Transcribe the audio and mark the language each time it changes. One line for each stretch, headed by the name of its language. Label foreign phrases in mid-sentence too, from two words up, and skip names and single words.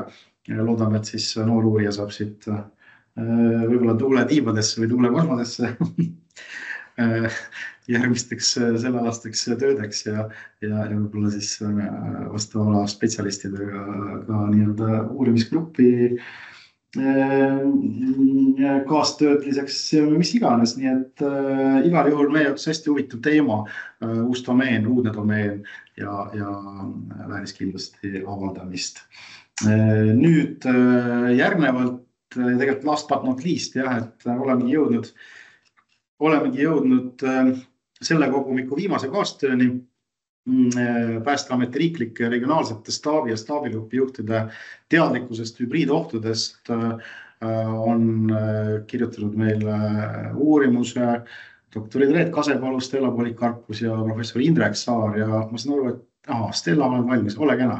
Estonian: Loodame, et siis noor uurija saab siit võib-olla tuule tiibadesse või tuule kosmosesse järgmisteks sellealasteks töödeks ja võib-olla siis vastava spetsialistidega ka nii-öelda uurimisgruppi kaastöötliseks mis iganes. Nii et igal juhul meie jaoks hästi huvitav teema, uus domeen, uudne domeen ja vääris kindlasti avaldamist. Nüüd järgnevalt tegelikult
English: last but not least,
Estonian: et olemegi jõudnud selle kogumiku viimase kaastööni. Päästeameti riiklike ja regionaalsete staabi ja staabigrupi juhtide teadlikkusest hübriidohtudest on kirjutanud meile uurimuse doktorid Reet Kasepalu, Stella Polikarpus ja professor Indrek Saar ja ma saan aru, et Stella on valmis, ole kena.